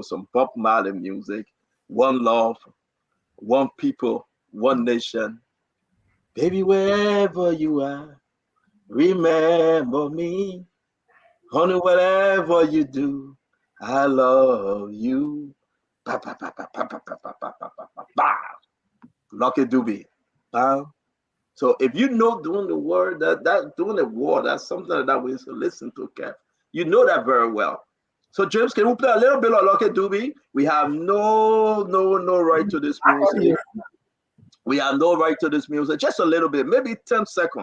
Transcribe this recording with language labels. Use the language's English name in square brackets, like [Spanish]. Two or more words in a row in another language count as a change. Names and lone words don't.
[English] Some Bob Marley music. One love, one people, one nation. Baby, wherever you are, remember me. Honey, whatever you do, I love you. Ba, ba, ba, ba, ba, ba, ba, ba, ba, ba, ba, ba. Lucky Dubie. So if you know doing the word, that doing the word, that's something that we used to listen to, Kev. You know that very well. So James, can we play a little bit of Lucky Dubie? We have no right to this music. We have no right to this music. Just a little bit, maybe 10 seconds.